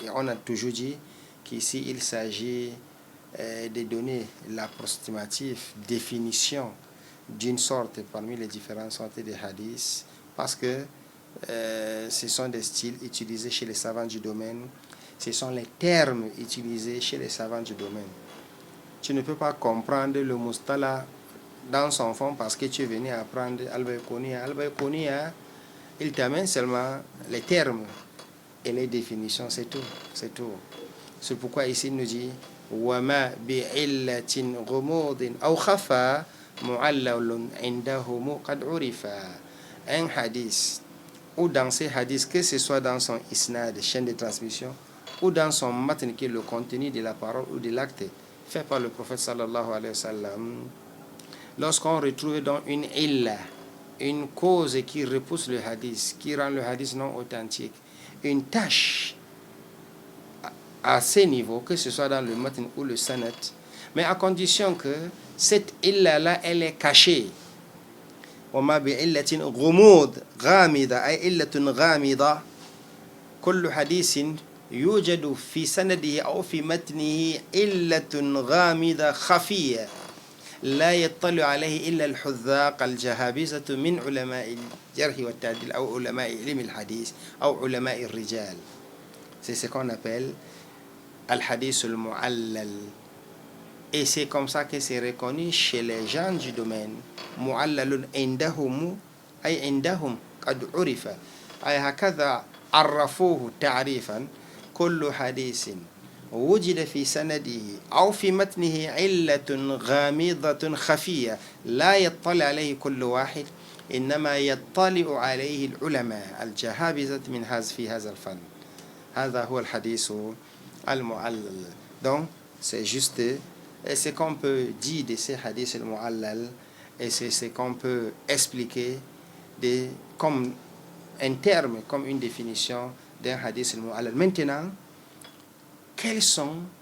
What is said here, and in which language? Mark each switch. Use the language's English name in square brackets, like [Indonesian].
[French] Et on a toujours dit qu'ici, il s'agit de donner l'approximative définition d'une sorte parmi les différentes sortes de hadiths, parce que ce sont des styles utilisés chez les savants du domaine, ce sont les termes utilisés chez les savants du domaine. Tu ne peux pas comprendre le mustala dans son fond parce que tu es venu apprendre Al-Bayquniya. Al-Bayquniya, il t'amène seulement les termes et les définitions, c'est tout. C'est tout. C'est pourquoi ici il nous dit [Arabic] وَمَا بِعِلَّةٍ غُمُودٍ أَوْ خَفَى مُعَلَّلٌ عِنْدَهُمْ قَدْ عُرِفَ. [French] Un hadith, ou dans ces hadiths, que ce soit dans son isnad, chaîne de transmission, ou dans son matn, qui est le contenu de la parole ou de l'acte fait par le prophète sallallahu alayhi wa sallam, lorsqu'on retrouve dans une illa, une cause qui repousse le hadith, qui rend le hadith non authentique, une tâche à ces niveaux, que ce soit dans le matn ou le sanad, mais à condition que cette illa-là, elle est cachée. [Arabic] وما بعلة غموض غامضة أي علة غامضة كل حديث يوجد في سنده أو في متنه علة غامضة خفية لا يطلع عليه إلا الحذاق الجهابذة من علماء الجرح والتعديل أو علماء علم الحديث أو علماء الرجال. [French] C'est ce qu'on appelle al-hadith al-mu'allal. Et c'est comme ça que c'est reconnu chez les gens du domaine. [Arabic] معلل عندهم أي عندهم قد عرف أي هكذا عرفوه تعريفا كل حديث وجد في سنده أو في متنه علة غامضة خفية لا يطلع عليه كل واحد إنما يطلع عليه العلماء الجهابذة من في هذا الفن. هذا هو الحديث المعلل. [French] Donc c'est juste ce qu'on peut dire de ces hadiths al-mu'allal. Et c'est ce qu'on peut expliquer comme un terme, comme une définition d'un hadith al-mu'allal. Maintenant, quels sont